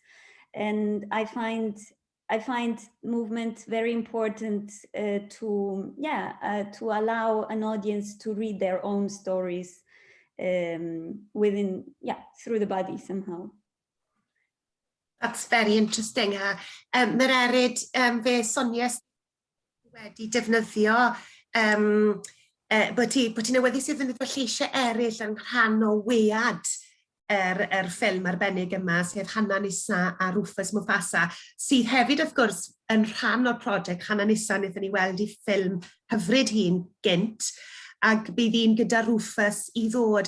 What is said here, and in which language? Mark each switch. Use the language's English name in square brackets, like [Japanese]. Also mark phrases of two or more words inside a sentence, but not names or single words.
[English] And I find movement very important to allow an audience to read their own stories through the body somehow. That's very interesting. [Welsh] Mererid, fe Sonia wedi defnyddio bod ti'n awyddus i ddefnyddio lleisiau eraill yn rhan o wead ffilm arbennig yma, sef Hannah Nisa a Rufus Mufasa, sydd hefyd wrth gwrs yn rhan o'r prosiect Hannah Nisa wnaethon ni weld i ffilm hyfryd hi'n gynt, ac bydd hi'n gyda Rufus i ddod.